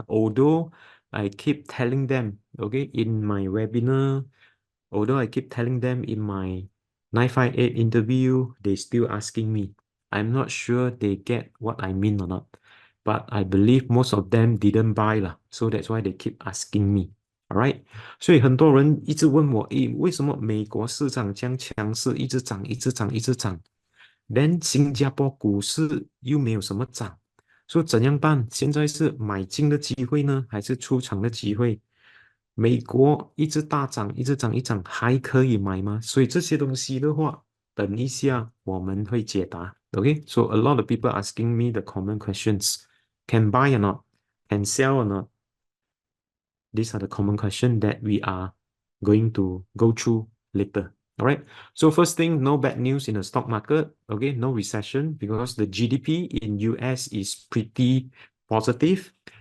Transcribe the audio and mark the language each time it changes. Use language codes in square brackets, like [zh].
[en] Although I keep telling them, okay, in my webinar, although I keep telling them in my 958 interview, they still asking me. I'm not sure they get what I mean or not, but I believe most of them didn't buy lah, so that's why they keep asking me. [zh] Alright，所以很多人一直问我，诶，为什么美国市场这样强势，一直涨，一直涨，一直涨？连新加坡股市又没有什么涨，说怎样办？现在是买进的机会呢，还是出场的机会？美国一直大涨，一直涨，一涨还可以买吗？所以这些东西的话，等一下我们会解答。 [en] OK，so a lot of people asking me the common questions: Can buy or not? Can sell or not? These are the common questions that we are going to go through later. All right. So first thing, no bad news in the stock market. Okay, no recession because the GDP in US is pretty positive.